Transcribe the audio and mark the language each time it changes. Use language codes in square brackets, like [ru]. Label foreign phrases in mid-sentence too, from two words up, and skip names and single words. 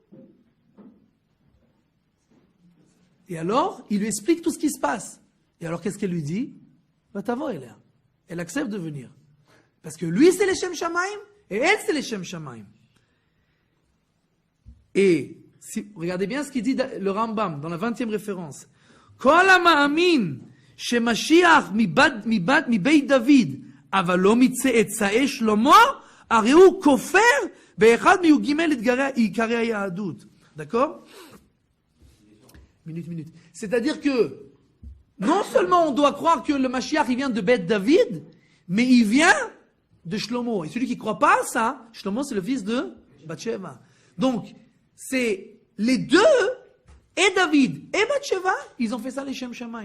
[fr] Et alors, il lui explique tout ce qui se passe. Et alors, qu'est-ce qu'elle lui dit? Va t'avoir, elle accepte de venir. Parce que lui, c'est les [he] שם שמים, [fr] et elle, c'est les [he] שם שמים. [fr] Et, regardez bien ce qu'il dit le Rambam, dans la 20e référence. [he] כל המאמין, שמשיח מבית דוד, אבל לא מצאצאי שלמה, הרי הוא כופר באחד מי"ג עיקרי היהדות. [fr] D'accord? Minute. C'est-à-dire que, non seulement on doit croire que le Mashiach, il vient de Beth David, mais il vient de Shlomo. Et celui qui ne croit pas à ça, Shlomo, c'est le fils de Bathsheba. Donc, c'est les deux, et David et Bathsheba, ils ont fait ça les [he] שם שמים.